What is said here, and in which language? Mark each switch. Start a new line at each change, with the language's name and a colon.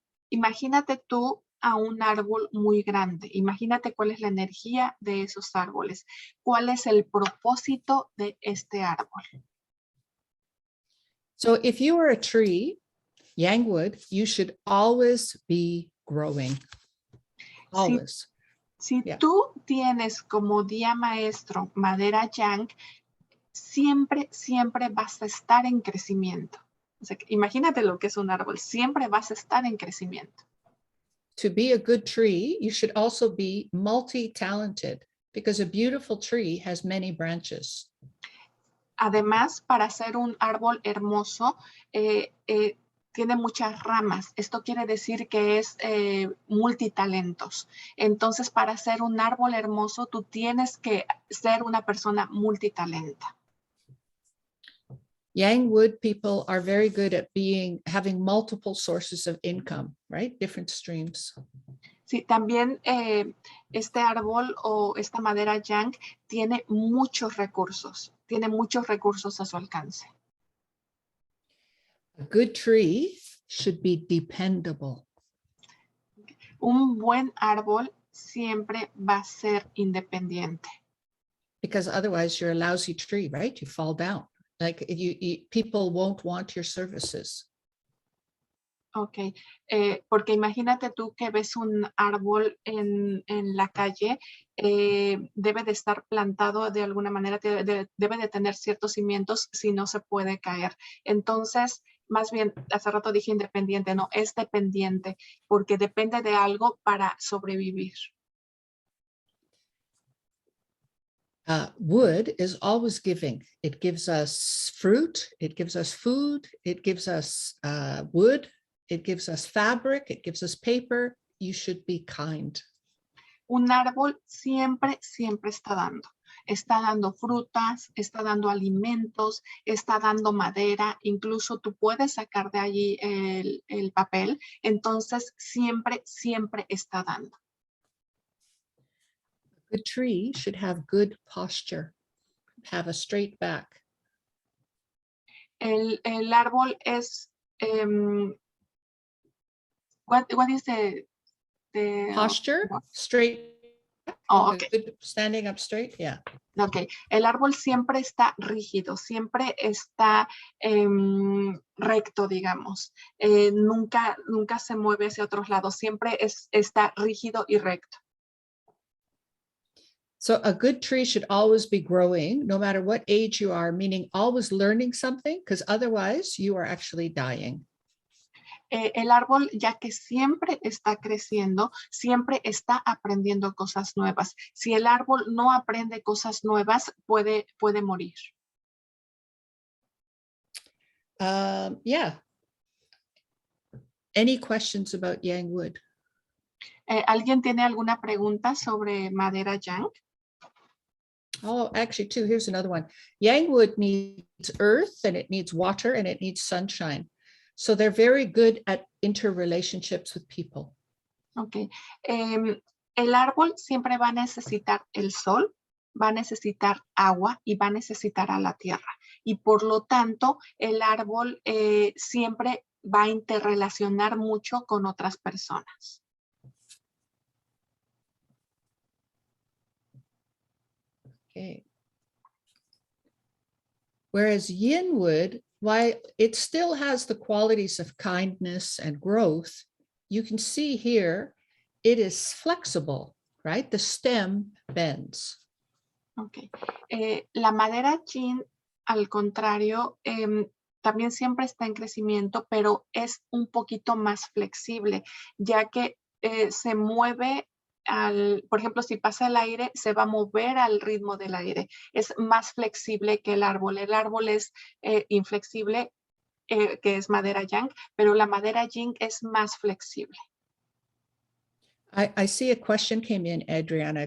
Spanish: Imagínate tú a un árbol muy grande. Imagínate cuál es la energía de esos árboles. ¿Cuál es el propósito de este árbol?
English: So if you are a tree, yang wood, you should always be growing. Always.
Spanish: Si tú tienes como día maestro madera yang, siempre vas a estar en crecimiento. O sea, imagínate lo que es un árbol. Siempre vas a estar en crecimiento.
English: To be a good tree, you should also be multi-talented, because a beautiful tree has many branches.
Spanish: Además, para ser un árbol hermoso, tiene muchas ramas. Esto quiere decir que es multitalentos. Entonces, para ser un árbol hermoso, tú tienes que ser una persona multitalenta.
English: Yang wood people are very good at having multiple sources of income, right? Different streams.
Spanish: Sí, también este árbol o esta madera yang tiene muchos recursos a su alcance.
English: A good tree should be dependable.
Spanish: Un buen árbol siempre va a ser independiente.
English: Because otherwise you're a lousy tree, right? You fall down. Like people won't want your services.
Spanish: Ok, porque imagínate tú que ves un árbol en la calle, debe de estar plantado de alguna manera, debe de tener ciertos cimientos, si no se puede caer. Entonces, más bien, hace rato dije independiente, no, es dependiente, porque depende de algo para sobrevivir.
English: Wood is always giving. It gives us fruit, it gives us food, it gives us wood, it gives us fabric, it gives us paper. You should be kind.
Spanish: Un árbol siempre, siempre está dando. Está dando frutas, está dando alimentos, está dando madera, incluso tú puedes sacar de allí el papel. Entonces, siempre, siempre está dando.
English: A good tree should have good posture, have a straight back.
Spanish: El árbol es,
English: what is the Posture, straight. Oh, okay. Good, standing up straight, yeah.
Spanish: Ok, el árbol siempre está rígido, siempre está recto, digamos. Nunca se mueve hacia otros lados, siempre está rígido y recto.
English: So a good tree should always be growing, no matter what age you are, meaning always learning something, because otherwise you are actually dying.
Spanish: El árbol, ya que siempre está creciendo, siempre está aprendiendo cosas nuevas. Si el árbol no aprende cosas nuevas, puede morir.
English: Yeah. Any questions about yang wood?
Spanish: ¿Alguien tiene alguna pregunta sobre madera yang?
English: Oh, actually, too, here's another one. Yang wood needs earth, and it needs water, and it needs sunshine. So they're very good at interrelationships with people. Ok.
Spanish: El árbol siempre va a necesitar el sol, va a necesitar agua y va a necesitar a la tierra. Y por lo tanto, el árbol siempre va a interrelacionar mucho con otras personas.
English: Okay. Whereas yin wood, while it still has the qualities of kindness and growth, you can see here, it is flexible, right? The stem bends. Okay.
Spanish: La madera yin, al contrario, también siempre está en crecimiento, pero es un poquito más flexible, ya que se mueve por ejemplo, si pasa el aire, se va a mover al ritmo del aire. Es más flexible que el árbol. El árbol es inflexible, que es madera yang, pero la madera yin es más flexible.
English: I see a question came in, Adriana.